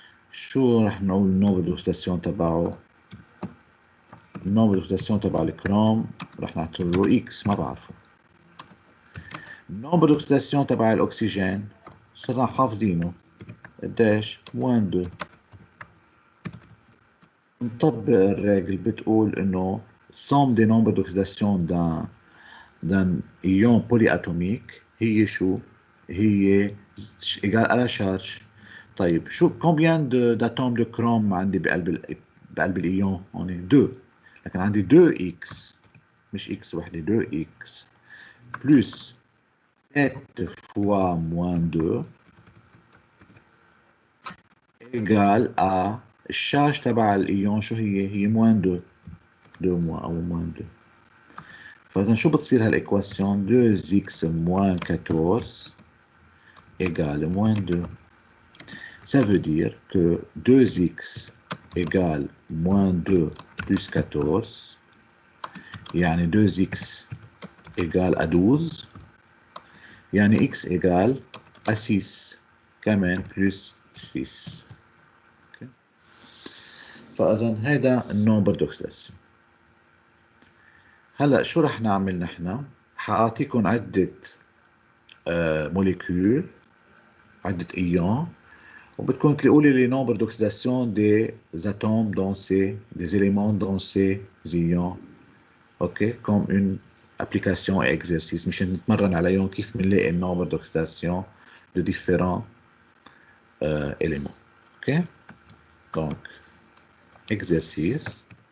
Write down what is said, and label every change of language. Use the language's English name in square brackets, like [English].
[Arabic] شو رح نقول النوبل دوكسيداسيون تبعه؟ النوبل دوكسيداسيون تبع الكروم رح نعتبره اكس، ما بعرفه. النوبل دوكسيداسيون تبع الاكسجين صرنا حافظينه قديش؟ موان 2. نطبق الريجل بتقول انه [French] somme des nombres d'oxydation d'un ion polyatomique [Arabic] هي شو؟ هي [French] égal à la charge. [Arabic] طيب شو [French] combien d'atomes de chrome [Arabic] عندي بقلب الايون؟ هون 2، لكن عندي 2x مش x وحده، [French] 2x plus 7 fois moins 2 égal à [Arabic] الشارج تبع الايون شو هي؟ هي [French] moins 2 [Arabic] 2- او moins 2. فإذا شو بتصير هالإيكواسيون؟ [French] 2x moins 14 égale moins 2. Ça veut dire que 2x égale moins 2 plus 14 [Arabic] يعني [French] 2x égale à 12 يعني x égale à 6 [Arabic] كمان [French] plus 6. okay. [Arabic] فإذا هيدا النومبر دوكسيداسيون. هلا شو رح نعمل نحن؟ حأعطيكم عدة موليكيول، عدة ايون، وبدكم تلاقوا لي [French] les nombres d'oxydation des atomes dans des éléments dans ces ions. ok comme une application et exercice [Arabic] مشان نتمرن عليهم كيف بنلاقي النومبر [French] d'oxydation de différents éléments. ok donc exercice.